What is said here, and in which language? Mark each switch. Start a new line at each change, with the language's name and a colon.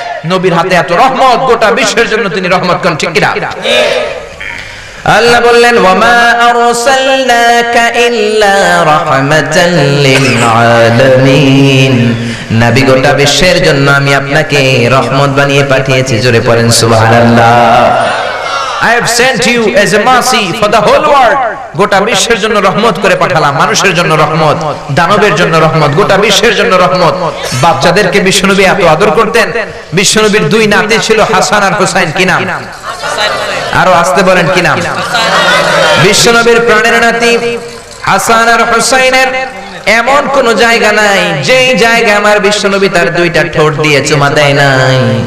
Bangla: নবীর হাতে এত রহমত, গোটা বিশ্বের জন্য তিনি রহমত। কোন ঠিক না? আল্লাহ বললেন,
Arabic: ওয়ামা আরসালনাকা ইল্লা রাহমাতাল লিল আলামিন।
Bangla: নবী, গোটা বিশ্বের জন্য আমি আপনাকে রহমত বানিয়ে পাঠিয়েছি। জোরে পড়েন সুবহানাল্লাহ।
English: I have sent you as a mercy for the whole world.
Bangla: গোটা বিশ্বের জন্য রহমত করে পাঠালাম। মানুষের জন্য রহমত, দানবের জন্য রহমত, গোটা বিশ্বের জন্য রহমত। বাচ্চাদেরকে বিশ্বনবী এত আদর করতেন। বিশ্বনবীর 2 নাতি ছিল, হাসান আর হুসাইন। কি নাম? আরো আসতে বলেন, কি নাম? বিশ্বনবীর প্রাণের নাতি হাসান আর হুসাইনের এমন কোন জায়গা নাই যেই জায়গায় আমার বিশ্বনবী তার 2টা ঠোঁট দিয়ে চুমা দেয় নাই।